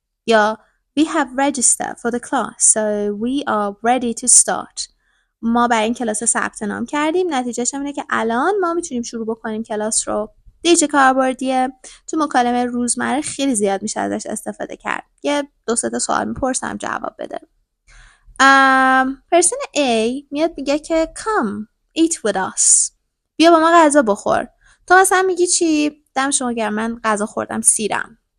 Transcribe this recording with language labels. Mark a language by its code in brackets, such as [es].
[fa] یا [en] We have registered for the class so we are ready to start. [fa] ما برای این کلاس ثبت نام کردیم، نتیجهش اینه که الان ما میتونیم شروع بکنیم کلاس رو. دیگه کاربردیه، تو مکالمه روزمره خیلی زیاد میشه ازش استفاده کرد. یه 2-3 تا سوال میپرسم جواب بده. پرسن A میاد میگه که [en] come eat with us. [fa] بیا با ما غذا بخور. تو مثلا میگی چی؟ دم شما گرم، من غذا خوردم، سیرم.